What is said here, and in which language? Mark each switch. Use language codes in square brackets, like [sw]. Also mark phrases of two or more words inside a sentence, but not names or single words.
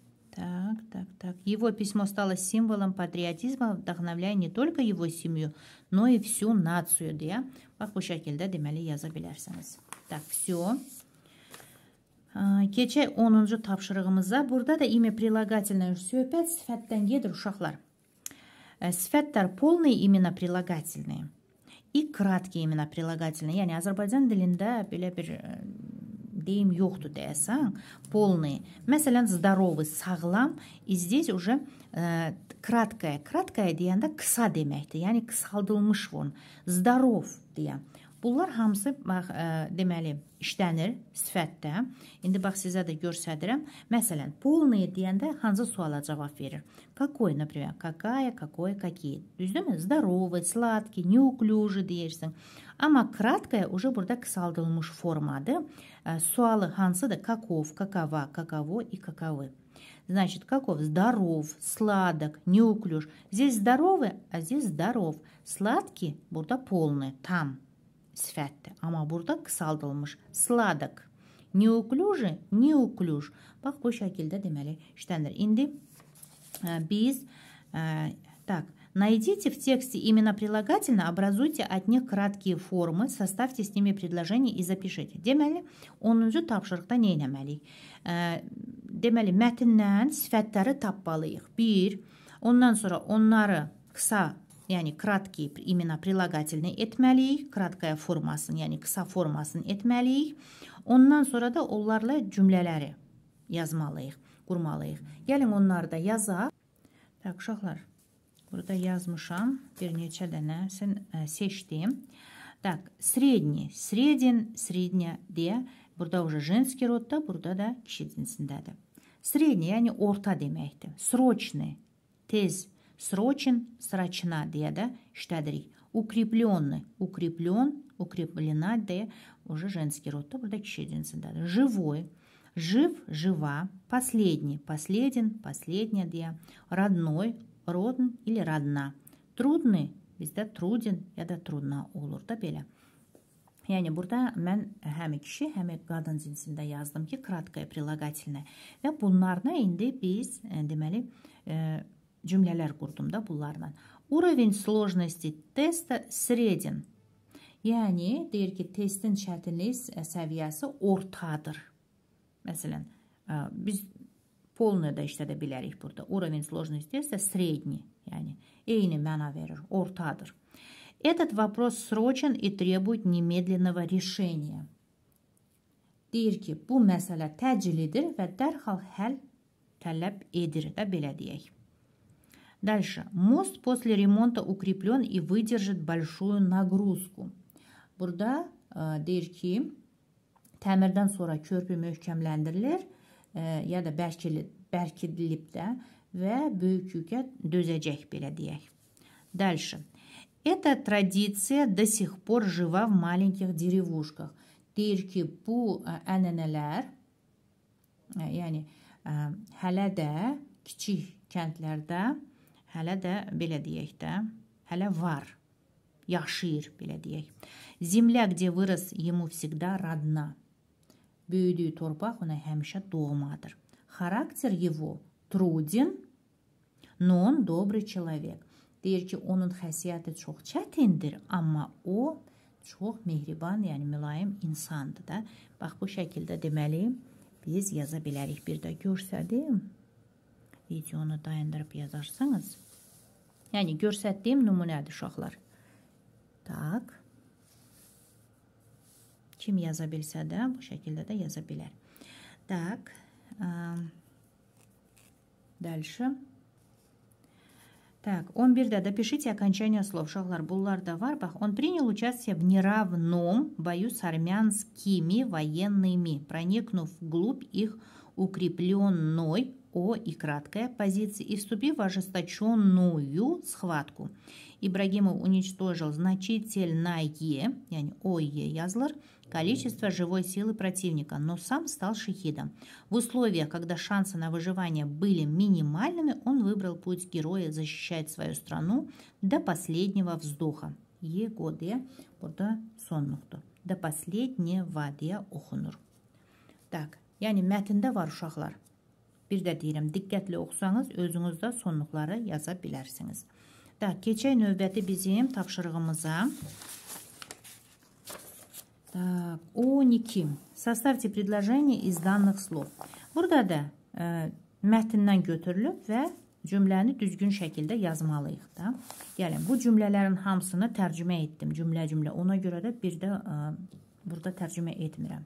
[ru] Так. Его письмо стало символом патриотизма, вдохновляя не только его семью, но и всю нацию, [az] deyə. Bax, bu şəkildə deməli yaza bilərsiniz. [ru] Так, все. [az] Keçək 10-cu tapşırığımıza. Burada da [ru] имя прилагательное. [az] Söhbət sifətdən gedir, uşaqlar. [ru] Sifətlər полные имена прилагательные и краткие имена прилагательные. [az] Yəni, Azərbaycan dilində belə bir deyim yoxdur deyəsən, полные. [ru] Məsələn, здоровый, sağlam. Здесь уже краткое. [az] Краткое deyəndə qısa deməkdir. Yəni, qısaldılmış form. Здоров deyə. Bunlar hamısı bax, deməli işlənir sifətdə. İndi bax sizə də göstərirəm. Məsələn, полные deyəndə hansı suala cavab verir? [ru] Какой, например? Какая, какой, какие. Düzdürmü? Здоровый, сладкий, неуклюжий [az] deyirsən. Amma [ru] краткое уже [az] burada qısaldılmış formadır. Sualı hansıdır? [ru] Каков, какова, каково и каковы. Значит, каков? Здоров, сладок, неуклюж. Здесь здоровый, а здесь здоров. [az] Сладкий burada полный, tam sifətdir. Amma burada qısaldılmış. [ru] Сладок. Неуклюж, неуклюж. [az] Bax, bu şəkildə deməli işlənir. İndi biz [ru] так, найдите в тексте именно прилагательно, образуйте от них краткие формы, составьте с ними предложение и запишите. [az] Deməli, 10-cu tapşırıqda nə etməliyik? Deməli, mətndən sifətləri tapmalıyıq. 1. Ondan sonra onları qısa, yəni [ru] краткие именно прилагательные [az] etməliyik. Краткая formasını, yəni qısa formasını etməliyik. Ondan sonra da onlarla cümlələri yazmalıyıq, qurmalıyıq. Gəlin onları da yazaq. Tak, uşaqlar, burada yazmışam. Bir neçə dənə seçdim. [ru] Так, средний, средин, средняя deyə. [az] Burada [ru] уже женский [az] rodda, burada da kişi cinsindədir. Средний, yəni orta deməkdir. Срочный, tez. [ru] Срочен, срочна [az] deyə də işlədirik. [ru] Укрепленный, укреплен, укреплена [az] deyə [ru] уже женский [az] rodda, burada kişi cinsindədir. [ru] Живой, жив, жива. Последний, последен, последняя deyə. Родной, родн или родна. Трудный, [az] bizdə trudin ya da trudna olur da belə. Yəni, burada mən həm kişi, həm qadın cinsində yazdım ki, [ru] краткое прилагательное. [az] Və bunlarla indi biz, deməli, cümlələr qurdum da bunlarla. [ru] Уровень сложности теста среден. [az] Yəni, deyir ki, testin çətinlik səviyyəsi ortadır. Məsələn, biz полный da işlədə bilərik burada. [ru] Уровень сложности теста средний. [az] Yəni, eyni məna verir, ortadır. [ru] Этот вопрос срочен и требует немедленного решения. [az] Deyir ki, bu məsələ təcilidir və dərhal həll tələb edir də belə deyək. [ru] Дальше. Мост после ремонта укреплен и выдержит большую нагрузку. [az] Burada deyir ki, təmirdən sonra körpü möhkəmləndirilir ya da bərkidilib də və böyük yükə dözəcək belə deyək. [ru] Дальше. Эта традиция до сих пор жива в маленьких деревушках. [az] Deyir ki, bu ənənələr, yəni hələ də kiçik kəndlərdə, hələ də belə deyək də, hələ var, yaşayır belə deyək. [ru] Земля, где вырос, ему всегда родна. [az] Böyüdüyü torpaq ona həmişə doğmadır. [ru] Характер его труден, но он добрый человек. [az] Deyir ki, onun xəsiyyəti çox çətindir, amma o çox mehriban, yəni mülayim insandır da. Bax, bu şəkildə deməli, biz yaza bilərik. Bir də görsədim, videonu dayandırıb yazarsanız. Yəni, görsətdiyim nümunədir, uşaqlar. Tak. Kim yaza bilsə də, bu şəkildə də yaza bilər. [ru] Tak. Дальше. Так, 11-də də пишите окончание слов. [az] Uşaqlar, bunlar da var. Bax, [ru] он принял участие в неравном бою с армянскими военными, проникнув вглубь их укрепленной и краткой позиции и вступив в ожесточенную схватку. Ибрагимов уничтожил значительное, [az] yani yazılır, [ru] количество живой силы противника, но сам стал шахидом. В условиях, когда шансы на выживание были минимальными, он выбрал путь героя защищать свою страну до последнего вздоха. [az] Его diye burada son nokta. [ru] До последнего [az] diye okunur. Так, yani mətndə var uşaqlar. Bir də deyirəm, diqqətli oxusanız özünüz də sonluqları yaza bilərsiniz. Keçək növbəti bizim tapşırığımıza. 12. [ru] Составьте предложение из данных слов. [az] Burada da mətndən götürülüb və cümləni düzgün şəkildə yazmalıyıq da. Gəlin, bu cümlələrin hamısını tərcümə etdim, cümlə-cümlə. Ona görə də bir də burada tərcümə etmirəm.